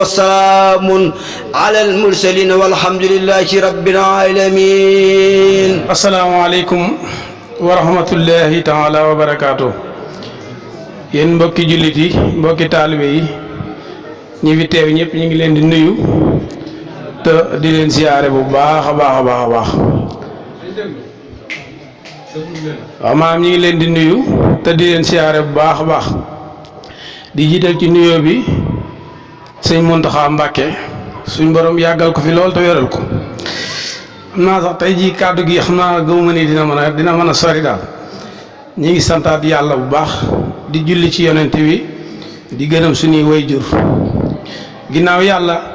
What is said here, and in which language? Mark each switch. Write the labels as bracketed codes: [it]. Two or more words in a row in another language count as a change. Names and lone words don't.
[ar] وسلام على المرسلين والحمد لله رب العالمين. السلام عليكم ورحمة الله تعالى وبركاته. [wo] yéen mbokki jullit yi mbokki taalibe yi ñi fi teew ñëpp ñu ngi leen di nuyu te di leen siyaare bu baax a baax a baax a baax waaw maam ñi ngi leen di nuyu te di leen siyaare bu baax a baax di jiital ci nuyoo bi sëñ Muntaxa Mbàkke suñ borom yàggal ko fi lool te wéral ko xam naa sax tey jii kàddu gi xam naa gëmuma ni dina mën a sori daal ñi ngi santaat yàlla bu baax di julli ci yonent bi di gërëm suñuy wayjur ginnaaw yàlla